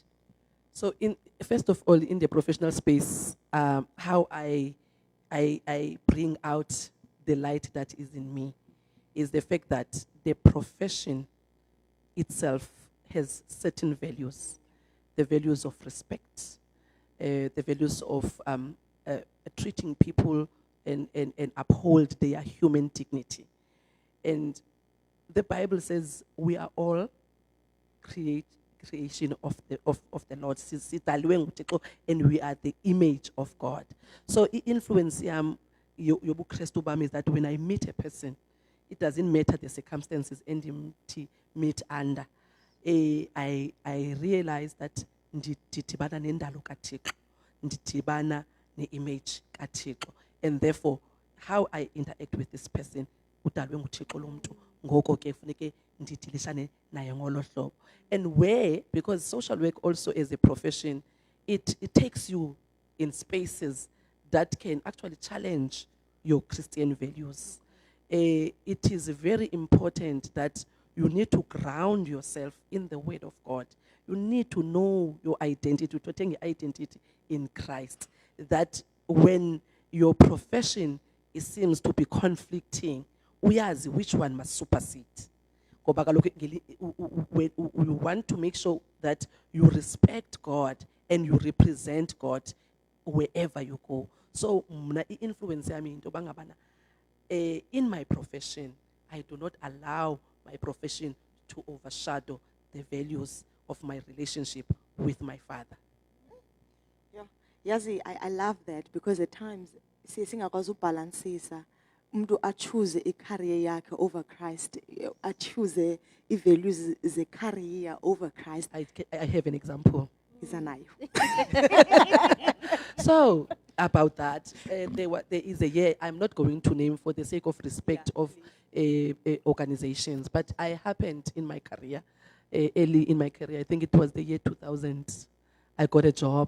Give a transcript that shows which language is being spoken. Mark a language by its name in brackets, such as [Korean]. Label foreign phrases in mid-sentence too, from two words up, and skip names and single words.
[English] So, first of all, in the professional space, how I bring out the light that is in me is the fact that the profession itself has certain values, the values of respect, the values of treating people and uphold their human dignity. And the Bible says we are all creation of the Lord. And we are the image of God. So influence [Xhosa] yobuKristu bami [English] is that when I meet a person, it doesn't matter the circumstances and meet under. I realize that [Xhosa] nditibana nendalo kaThixo, nditibana ne-image kaThixo, [English] and therefore how I interact with this person [Xhosa] udalwe nguThixo lo muntu, ngoko ke funeke ndidilishane naye ngolo hlobo. [English] And where, because social work also as a profession, it takes you in spaces that can actually challenge your Christian values. It is very important that you need to ground yourself in the Word of God. You need to know your identity, to take your identity in Christ. That when your profession seems to be conflicting, uyazi which one must supersede. [Xhosa] Ngoba kaloku [English] you want to make sure that you respect God and you represent God wherever you go. So mna influence [Xhosa] yami into bangabana [English] in my profession, I do not allow my profession to overshadow the values of my relationship with my Father. Yeah. Yazi, I love that because at times [Xhosa] singakwazi ubalansisa umuntu [English] choose a career yakhe over Christ, choose i-values ze-career over Christ. I have an example. [Xhosa] Izanayo. [English] So about that, there is a year, I'm not going to name for the sake of respect of organizations, but I happened in my career, early in my career, I think it was the year 2000, I got a job.